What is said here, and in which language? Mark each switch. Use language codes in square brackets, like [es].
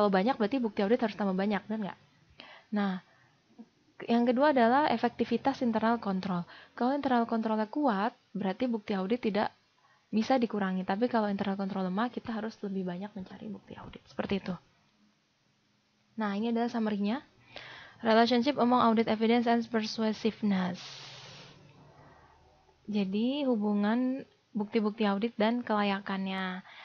[id] Kalau banyak berarti bukti audit harus tambah banyak, benar nggak? Nah, yang kedua adalah efektivitas internal control. Kalau internal controlnya kuat, berarti bukti audit tidak bisa dikurangi. Tapi kalau internal control lemah, kita harus lebih banyak mencari bukti audit. Seperti itu. Nah, ini adalah summary-nya. [en] Relationship among audit evidence and persuasiveness. [id] Jadi, hubungan bukti-bukti audit dan kelayakannya.